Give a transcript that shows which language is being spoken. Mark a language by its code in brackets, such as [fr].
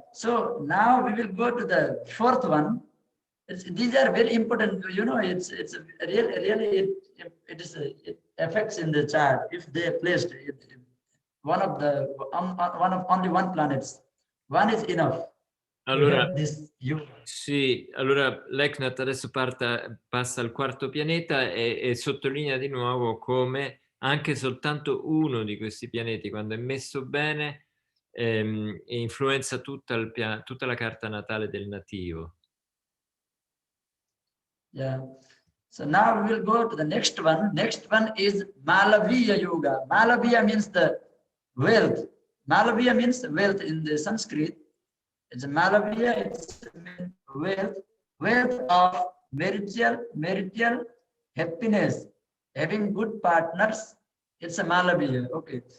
[en] So now we will go to the fourth one. These are very important. You know, it's really it affects in the child if they placed one of the one of only one planets. One is enough. [it] Allora, [en] This you. [it] sì, allora Leknath adesso passa al quarto pianeta e sottolinea di nuovo come anche soltanto uno di questi pianeti, quando è messo bene, influenza tutta la carta natale del nativo. [en] Yeah. So now we will go to the next one. Next one is Malaviya Yoga. Malaviya means the wealth. Malaviya means wealth in the Sanskrit. It's Malaviya, it's wealth, wealth of marital happiness, having good partners. It's a Malaviya. Okay.